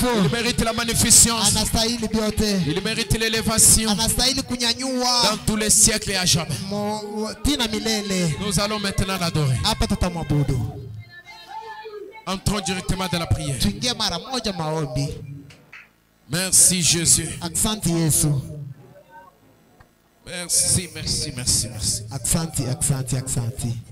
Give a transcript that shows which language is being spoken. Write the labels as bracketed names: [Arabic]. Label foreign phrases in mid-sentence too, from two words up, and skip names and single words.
[French] Il mérite la magnificence. [Swahili] Anastahili vyote. [French] Il mérite l'élévation [Swahili] Anastahili kunyanyua [French] dans tous les siècles et à jamais. [Swahili] tina milele. [French] Nous allons maintenant l'adorer. [Swahili] Hapa tutamwabudu. [French] Entrons directement dans la prière. [Swahili] Tuingie mara moja maombi. [French] Merci Jésus. [Swahili] Asante Yesu. [French] Merci, merci, merci, merci. [Swahili] Asante, asante, asante.